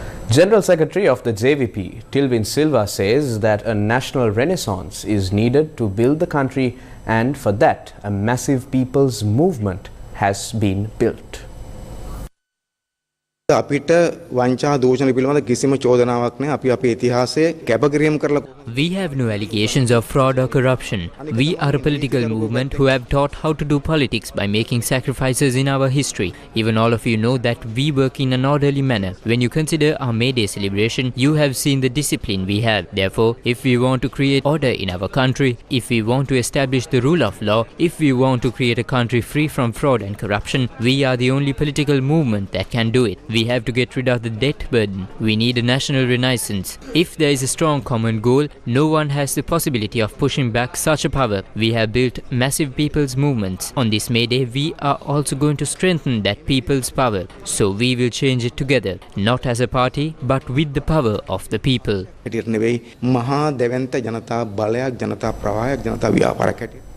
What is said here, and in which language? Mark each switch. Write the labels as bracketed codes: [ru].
[en] General Secretary of the JVP, Tilvin Silva, says that a national renaissance is needed to build the country, and for that a massive people's movement has been built. [si] අපිට වංචා දූෂණ පිළිබඳ කිසිම චෝදනාවක් නැහැ. අපි අපේ ඉතිහාසයේ කැපකිරීම කරලා [en] We have no allegations of fraud or corruption. We are a political movement who have taught how to do politics by making sacrifices in our history. Even all of you know that we work in an orderly manner. When you consider our May Day celebration, you have seen the discipline we have. Therefore, if we want to create order in our country, if we want to establish the rule of law, if we want to create a country free from fraud and corruption, we are the only political movement that can do it. We have to get rid of the debt burden. We need a national renaissance. If there is a strong common goal, no one has the possibility of pushing back such a power. We have built massive people's movements. On this May Day, we are also going to strengthen that people's power. So we will change it together, not as a party, but with the power of the people. [si] මහා දෙවන්ත ජනතා බලයක් ජනතා ප්‍රවාහයක් ජනතා ව්‍යාපාරයක් හැටියට